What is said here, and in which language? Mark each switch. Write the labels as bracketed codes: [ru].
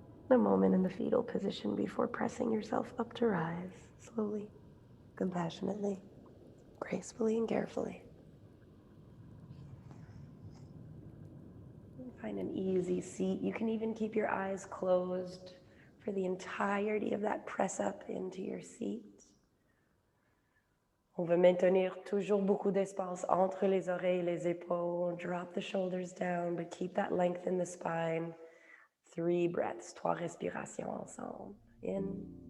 [en] A moment in the fetal position before pressing yourself up to rise, slowly, compassionately, gracefully, and carefully. Find an easy seat. You can even keep your eyes closed for the entirety of that press up into your seat. [fr] On veut maintenir toujours beaucoup d'espace entre les oreilles et les épaules. [en] Drop the shoulders down, but keep that length in the spine. 3 breaths, [fr] 3 respirations ensemble. [en] In.